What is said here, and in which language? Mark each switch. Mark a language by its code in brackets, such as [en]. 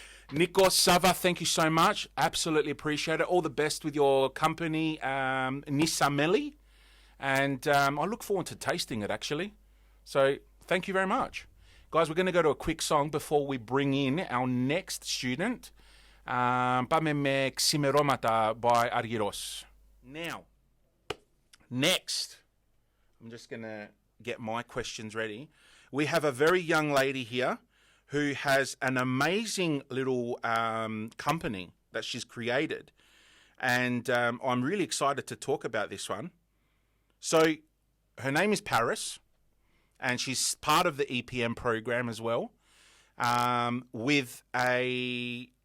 [en] Nico, Sava, thank you so much. Absolutely appreciate it. All the best with your company, Nisameli. And I look forward to tasting it, actually. So thank you very much. Guys, we're going to go to a quick song before we bring in our next student. [el] Πάμε με ξημερώματα by Argyros. [en] Now, next, I'm just going to get my questions ready. We have a very young lady here who has an amazing little company that she's created. And I'm really excited to talk about this one. So her name is Paris, and she's part of the EPM program as well, with a...